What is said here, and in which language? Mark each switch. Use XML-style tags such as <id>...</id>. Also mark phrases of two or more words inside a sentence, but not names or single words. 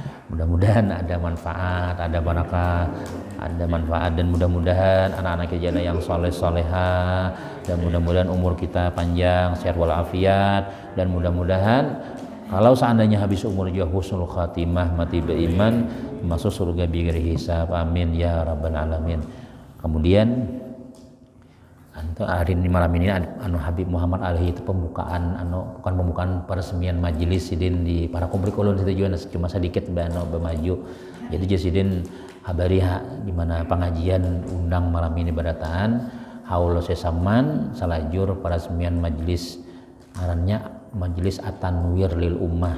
<id>Mudah-mudahan ada manfaat, ada barakah, ada manfaat dan mudah-mudahan anak-anak kita yang soleh-soleha dan mudah-mudahan umur kita panjang, sehat walafiat dan mudah-mudahan kalau seandainya habis umur juga</id> <ar>حسن الخاتمة</ar> <id>mati beriman masuk surga</id> <ar>بغير حساب آمين يا رب العالمين.</ar> <id>Kemudian hari ini malam ini Habib Muhammad Alihi itu pembukaan bukan pembukaan peresmian majelis sidin di para kumpulan situ juga cuma sedikit bermaju.</id> <bjn>Jadi sidin habari di mana pengajian undang malam ini berataan haul sesaman salajur peresmian majelis ngarannya Majelis At-Tanwir lil Ummah.</bjn>